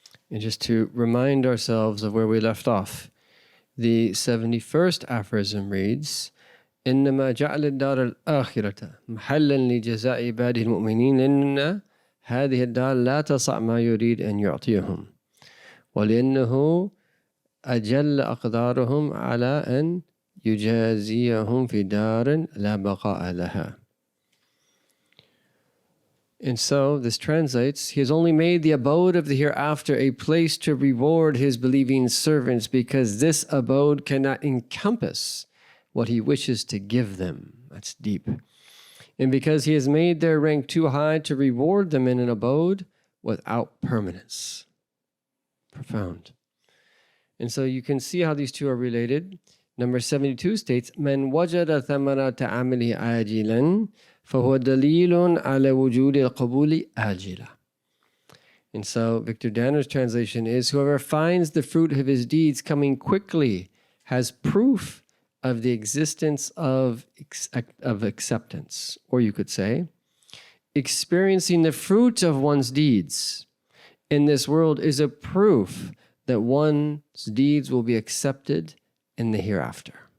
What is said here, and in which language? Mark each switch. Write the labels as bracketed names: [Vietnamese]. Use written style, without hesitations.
[English] And just to remind ourselves of where we left off, the 71st aphorism reads, [Arabic] إنما جعل الدار الآخرة محلا لجزاء عباده المؤمنين لأن هذه الدار لا تصع ما يريد أن يعطيهم ولأنه أجل أقدارهم على أن يجازيهم في دار لا بقاء لها. [English] And so this translates, He has only made the abode of the hereafter a place to reward His believing servants because this abode cannot encompass what He wishes to give them. That's deep. And because He has made their rank too high to reward them in an abode without permanence. Profound. And so you can see how these two are related. Number 72 states, [Arabic] من وجد ثمرة عمله عاجلا فهو دليل على وجود القبول آجلا. [English] And so Victor Danner's translation is, whoever finds the fruit of his deeds coming quickly has proof of the existence of acceptance. Or you could say, experiencing the fruit of one's deeds in this world is a proof that one's deeds will be accepted in the hereafter.